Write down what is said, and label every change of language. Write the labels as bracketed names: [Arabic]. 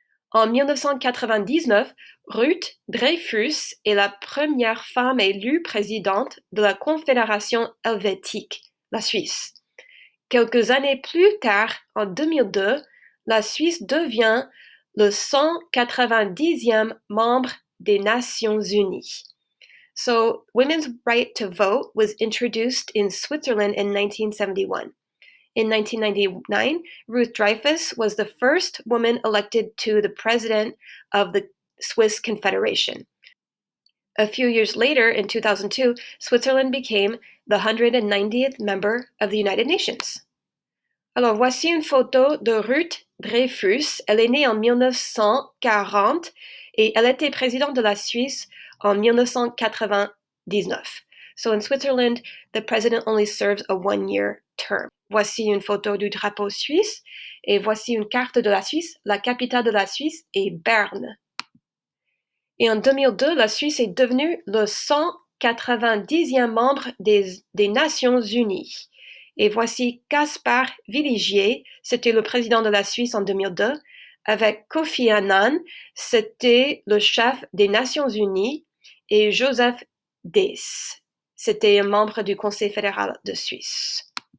[French] En 1999, Ruth Dreifuss est la première femme élue présidente de la Confédération helvétique, la Suisse. Quelques années plus tard, en 2002, la Suisse devient le 190e membre des Nations Unies. [English] So, women's right to vote was introduced in Switzerland in 1971. In 1999, Ruth Dreifuss was the first woman elected to the president of the Swiss Confederation. A few years later, in 2002, Switzerland became the 190th member of the United Nations. [French] Alors, voici une photo de Ruth Dreifuss. Elle est née en 1940 et elle était présidente de la Suisse en 1999. [English] So in Switzerland, the president only serves a one-year term. [French] Voici une photo du drapeau suisse et voici une carte de la Suisse. La capitale de la Suisse est Berne. Et en 2002, la Suisse est devenue le 190e membre des Nations Unies. Et voici Caspar Villigier, c'était le président de la Suisse en 2002, avec Kofi Annan, c'était le chef des Nations Unies, et Joseph Dess, c'était un membre du Conseil fédéral de Suisse.